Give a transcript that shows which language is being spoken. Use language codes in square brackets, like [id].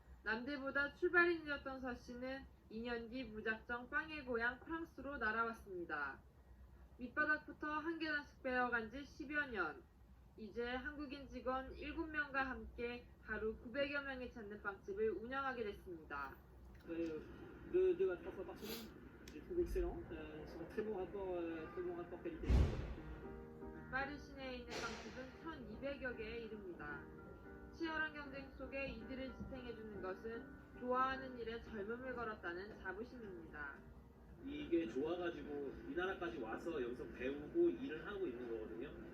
[ko] 남들보다 출발이 늦었던 서 씨는 2년 뒤 무작정 빵의 고향 프랑스로 날아왔습니다. 밑바닥부터 한 계단씩 배워간 지 10여 년. 이제 한국인 직원 7명과 함께 하루 900여 명이 찾는 빵집을 운영하게 됐습니다. [fr] Deux à trois fois par semaine. Je trouve excellent. C'est un très bon rapport qualité. [ko] 파리 시내에 있는 빵집은 1200여 개에 이릅니다. 치열한 경쟁 속에 이들을 지탱해주는 것은 좋아하는 일에 젊음을 걸었다는 자부심입니다. 이게 좋아가지고 이 나라까지 와서 여기서 배우고 일을 하고 있는 거거든요.